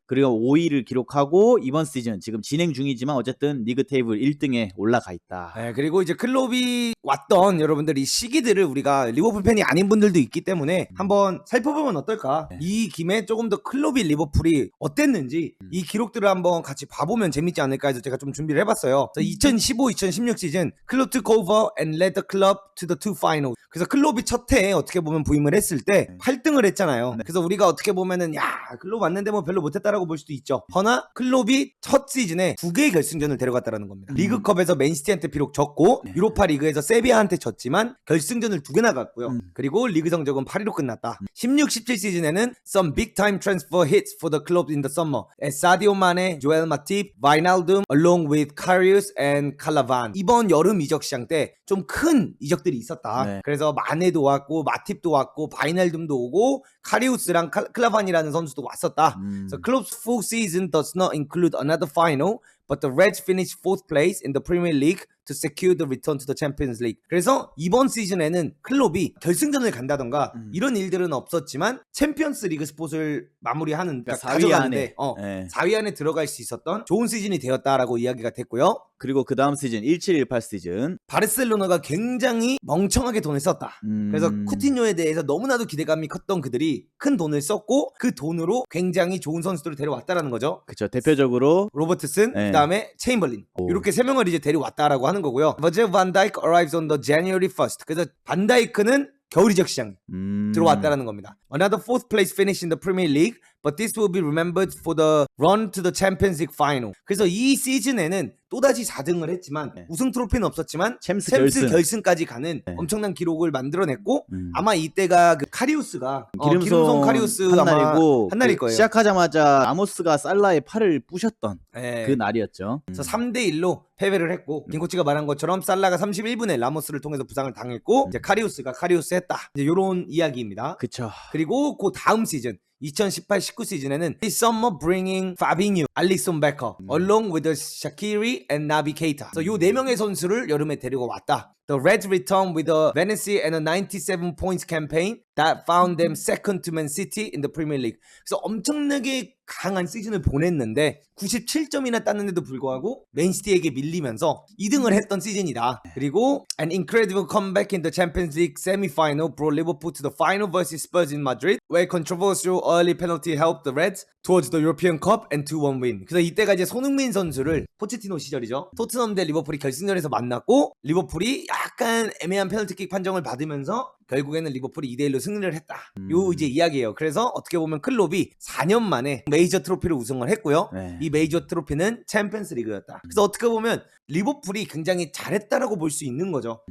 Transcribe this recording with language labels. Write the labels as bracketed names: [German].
[Korean] 그리고 5위를 기록하고 이번 시즌 지금 진행 중이지만 어쨌든 리그 테이블 1등에 올라가 있다. 네, 그리고 이제 클롭이 왔던 여러분들 이 시기들을 우리가 리버풀 팬이 아닌 분들도 있기 때문에 한번 살펴보면 어떨까? 이 김에 조금 더 클롭이 리버풀이 어땠는지 이 기록들을 한번 같이 봐보면 재밌지 않을까 해서 제가 좀 준비를 해봤어요. [English] 2015-2016 시즌 클롭 took over and led the club to the two finals. [Korean] 그래서 클롭이 첫 해에 어떻게 보면 부임을 했을 때 8등을 했잖아요. 그래서 우리가 어떻게 보면은 야 클롭 왔는데 뭐 별로 못했다라고 볼 수도 있죠. 허나 클롭이 첫 시즌에 2개의 결승전을 데려갔다라는 겁니다. 리그컵에서 맨시티한테 비록 졌고 유로파 리그에서 세비야한테 졌지만 결승전을 2개 나갔고요. 그리고 리그 성적은 8위로 끝났다. [English] 16-17 시즌에는 some big time transfer hits for the club in the summer. [Korean] 사디오 마네, 조엘 마팁, 바이날둠, [English] along with [Korean] 카리우스 and 칼라반. 이번 여름 이적 시장 때 좀 큰 이적들이 있었다. 그래서 마네도 왔고 마팁도 왔고 바이날둠도 오고 카리우스랑 클라반이라는 선수도 왔었다. [English] So club's full season does not include another final, but the Reds finished 4th place in the Premier League to secure the return to the Champions League. [Korean] 그래서 이번 시즌에는 클롭이 결승전을 간다던가 이런 일들은 없었지만 챔피언스 리그 스포츠를 마무리하는, 그러니까 4위 가져가는데 안에 4위 안에 들어갈 수 있었던 좋은 시즌이 되었다라고 이야기가 됐고요. 그리고 그 다음 시즌 17-18 시즌 바르셀로나가 굉장히 멍청하게 돈을 썼다. 그래서 쿠티뉴에 대해서 너무나도 기대감이 컸던 그들이 큰 돈을 썼고 그 돈으로 굉장히 좋은 선수들을 데려왔다라는 거죠. 그쵸. 대표적으로 로버트슨, 네. 그다음에 체인벌린 오. 이렇게 세 명을 이제 데려왔다라고 하는 거고요. [English] 버질 반 다이크 arrives on the January 1st. [Korean] 그래서 반 다이크는 겨울 이적 시장 들어왔다라는 겁니다. [English] Another fourth place finish in the Premier League, but this will be remembered for the run to the Champions League final. [Korean] 그래서 이 시즌에는 또다시 4등을 했지만 네. 우승 트로피는 없었지만 챔스 결승까지 가는 네. 엄청난 기록을 만들어냈고 아마 이때가 그 카리우스가 기름손 카리우스 한 아마 날이고 한 날일 그 거예요. 시작하자마자 라모스가 살라의 팔을 부셨던 네. 그 날이었죠. 그래서 3대1로 패배를 했고 김코치가 말한 것처럼 살라가 31분에 라모스를 통해서 부상을 당했고 이제 카리우스가 카리우스 했다. 이제 요런 이야기입니다. 그쵸. 그리고 그 다음 시즌 2018-19 시즌에는 [English] This summer bringing Fabinho, Alisson Becker, along with the Shaqiri and Naby Keita. [Korean] 그래서 요 4명의 선수를 여름에 데리고 왔다. [English] The Reds return with a Venezia and a 97 points campaign that found them second to Man City in the Premier League. [Korean] 그래서 엄청나게 강한 시즌을 보냈는데 97점이나 땄는데도 불구하고 맨시티에게 밀리면서 2등을 했던 시즌이다. 그리고 [English] an incredible comeback in the Champions League semi-final brought Liverpool to the final versus Spurs in Madrid, where controversial early penalty helped the Reds towards the European Cup and 2-1 win. [Korean] 그래서 이때가 이제 손흥민 선수를 포체티노 시절이죠. 토트넘 대 리버풀이 결승전에서 만났고 리버풀이 약간 애매한 페널티킥 판정을 받으면서 결국에는 리버풀이 2대1로 승리를 했다. 요 이제 이야기예요. 그래서 어떻게 보면 클롭이 4년 만에 메이저 트로피를 우승을 했고요. 네. 이 메이저 트로피는 챔피언스 리그였다. 그래서 어떻게 보면 리버풀이 굉장히 잘했다라고 볼 수 있는 거죠.